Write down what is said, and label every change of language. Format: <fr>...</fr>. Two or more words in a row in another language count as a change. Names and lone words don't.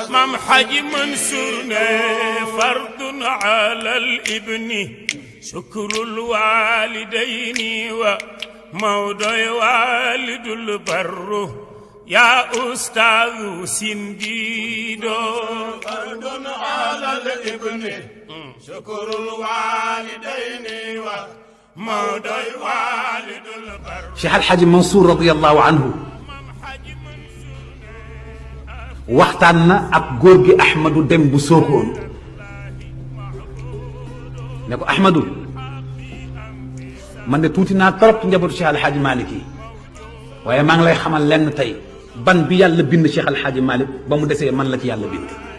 <ar>مام حاج منصور فرض على الابن شكر الوالدين وموضع والد البر يا أستاذ سنديدو. فرض على الابن شكر الوالدين وموضع والد البر.</ar> <wo>Cheikh Al Hadj Mansour</wo> <ar>رضي الله عنه</ar> <wo>waxtaan na ak góor gi Ahmadou Dem bu Sokone ne ko Ahmadou man de tuuti naa trop ci njabootu Cheikh Al Hadj Malick yi waaye maa ngi lay xamal lenn tey ban bi yàlla bind Cheikh Al Hadj Malick ba mu desee man la ci yàlla bind.</wo>